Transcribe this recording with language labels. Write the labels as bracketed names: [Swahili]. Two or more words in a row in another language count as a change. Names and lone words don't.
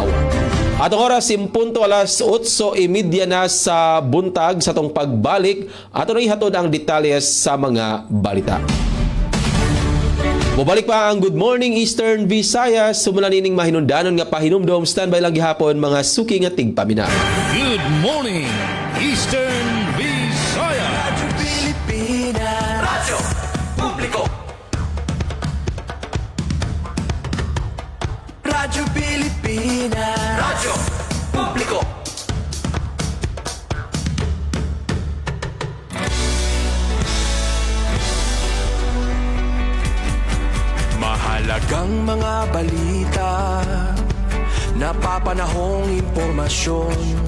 [Cebuano] Atong oras impunto alas 8:30 na sa buntag sa tong pagbalik ato na ihatod ang detalye sa mga balita. Mubalik pa ang Good Morning Eastern Visayas. Sumula nining mahinundanon nga pahinumdom. Standby lang gihapon mga suki nga tigpamina. [English] Good morning, Eastern Visayas. [Filipino] Radyo Pilipinas. Radyo Publiko. Radyo Pilipinas. Radyo Publiko. Mahalagang mga balita, napapanahong impormasyon.